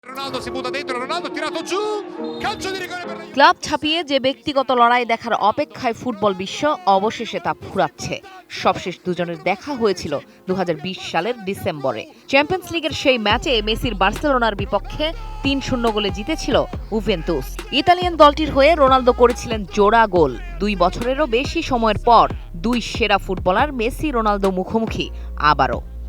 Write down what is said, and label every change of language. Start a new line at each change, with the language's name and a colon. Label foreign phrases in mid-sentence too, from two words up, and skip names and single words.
Italian: Ronaldo si butta dentro, Ronaldo tirato giù, calcio di rigore per la
Bangla: ক্লাব ছাপিয়ে যে ব্যক্তিগত লড়াই দেখার অপেক্ষায় ফুটবল বিশ্ব অবশেষে তা ফুরাচ্ছে। সবশেষ দুজনের দেখা হয়েছিল 2020 সালের ডিসেম্বরে। চ্যাম্পিয়ন্স লিগের সেই ম্যাচে মেসির বার্সেলোনার বিপক্ষে ৩-০ গোলে জিতেছিল উভেন্তুস। ইতালিয়ান দলটির হয়ে রোনালদো করেছিলেন জোড়া গোল। 2 বছরেরও বেশি সময়ের পর দুই সেরা ফুটবলার মেসি রোনালদো মুখোমুখি আবারও।